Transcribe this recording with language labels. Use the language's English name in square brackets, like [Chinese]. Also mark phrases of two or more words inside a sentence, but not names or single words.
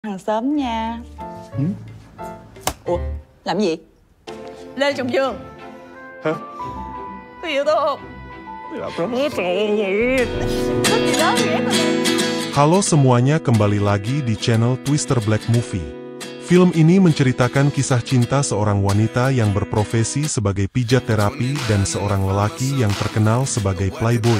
[Vietnamese] Hàng xóm nha. Ủa, làm gì? Lê Trọng Dương. Hả? Có yêu tôi không? [Indonesian] Halo semuanya, kembali lagi di channel Twister Black Movie. Film ini menceritakan kisah cinta seorang wanita yang berprofesi sebagai pijat terapi dan seorang lelaki yang terkenal sebagai playboy.